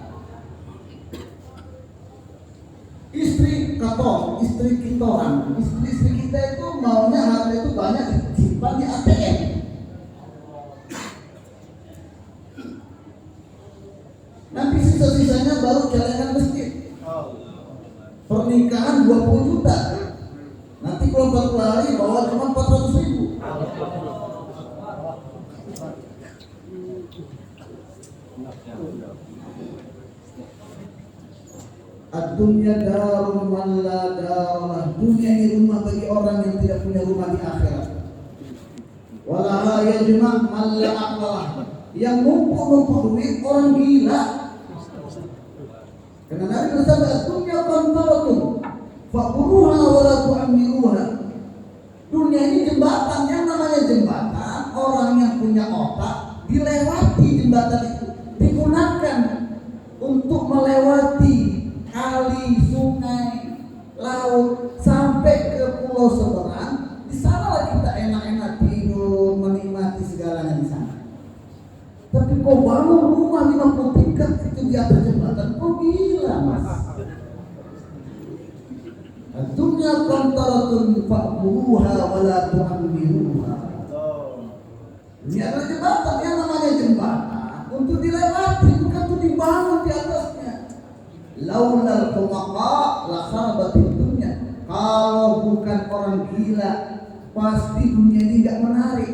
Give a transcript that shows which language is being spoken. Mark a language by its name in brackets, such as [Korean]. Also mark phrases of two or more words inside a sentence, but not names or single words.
[Indonesian] Istri katong, istri kitoran, istri kita itu maunya harta itu banyak disimpan di ATM. Nanti sisa-sisanya baru celengan masjid. Pernikahan 20 juta. Nanti kalau 40 hari bawa cuma 400.000. [Arabic] الدنيا دار من لا دار له. [Indonesian] Dunia ini rumah bagi orang yang tidak punya rumah di akhirat. [Arabic] ولا يجمع من لا عقل له. [Indonesian] Yang numpuk duit orang gila. Karena Nabi bersabda, [Arabic] الدنيا قنطرة فاعبروها ولا تعمروها. [Indonesian] Dunia ini jembatan, yang namanya jembatan, orang yang punya otak dilewati jembatan itu, digunakan untuk melewati kali, sungai, laut sampai ke pulau seberang. Di sana kita enak-enak tidur, menikmati segalanya di sana. Tapi kau bangun rumah 50 tingkat itu di atas jembatan, kau gila mas. [Arabic] دنيا قنطرة فاعبروها ولا تعمروها. [Indonesian] Dunia adalah jembatan, yang namanya jembatan untuk dilewati, bukan untuk dibangun di atasnya. [Arabic] لولا الحمقى لخربت الدنيا. [Indonesian] Kalau bukan orang gila, pasti dunia ini enggak menarik.